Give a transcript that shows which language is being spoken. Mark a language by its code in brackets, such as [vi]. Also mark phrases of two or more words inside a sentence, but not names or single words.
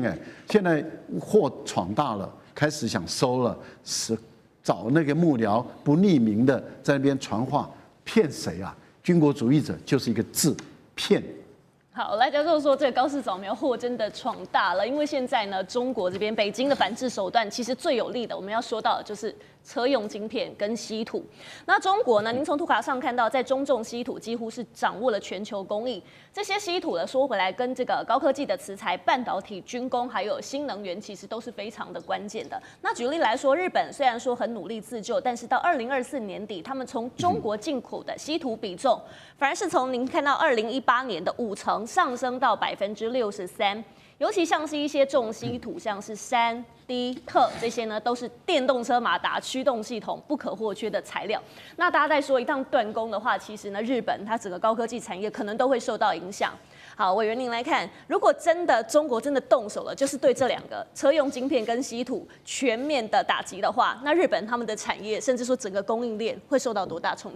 [zh] 現在禍闖大了，開始想收了，是找那個幕僚不匿名的在那邊傳話，騙誰啊？軍國主義者就是一個字，騙。好，賴教授說這個高市早苗禍真的闖大了，因為現在呢，中國這邊北京的反制手段其實最有力的，我們要說到的就是車用晶片跟稀土。那中國呢，您從圖卡上看到，在中重稀土幾乎是掌握了全球工藝。這些稀土呢，說回來跟這個高科技的磁材、半導體、軍工還有新能源，其實都是非常的關鍵的。那舉例來說，日本雖然說很努力自救，但是到2024年底，他們從中國進口的稀土比重，反而是從您看到2018年的50%上升到63%。尤其像是一些重稀土，像是銫、銻、鉻這些呢，都是電動車馬達驅動系統不可或缺的材料。那大家在說一旦斷供的話，其實呢，日本它整個高科技產業可能都會受到影響。好，委員您來看，如果真的中國真的動手了，就是對這2個車用晶片跟稀土全面的打擊的話，那日本他們的產業甚至說整個供應鏈會受到多大衝擊？